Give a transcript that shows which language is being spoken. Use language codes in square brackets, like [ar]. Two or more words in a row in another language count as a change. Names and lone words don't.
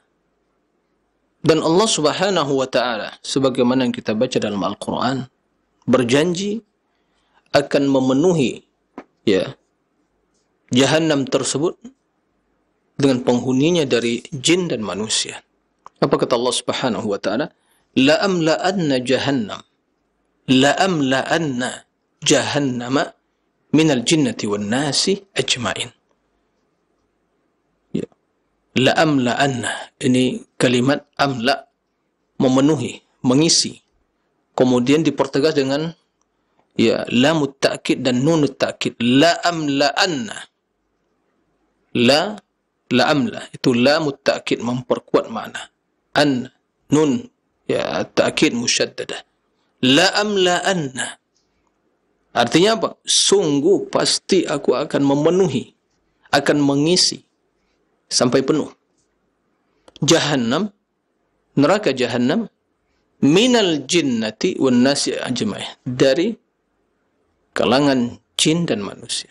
[id] Dan Allah [ar] سبحانه وتعالى [id] sebagaimana yang kita baca dalam Al-Qur'an berjanji akan memenuhi ya jahannam tersebut dengan penghuninya dari jin dan manusia. Apa kata Allah [ar] سبحانه وتعالى? لأملأن جهنم. لأملأن جهنم من الجنة والناس أجمعين. Ya. لأملأن, [id] ini kalimat amla, memenuhi, mengisi. Kemudian dipertegas dengan ya [ar] lamut ta'kid [id] dan [ar] nunut ta'kid. لأملأن. لأملأ, [id] itu [ar] لام التوكيد [id] memperkuat makna. [ar] أن، نون، يا توكيد مشددة. لأملأن. [id] Artinya apa? Sungguh pasti aku akan memenuhi, akan mengisi sampai penuh. Jahannam, neraka jahannam, [ar] من الجنة والناس أجمعين, [id] dari kalangan jin dan manusia.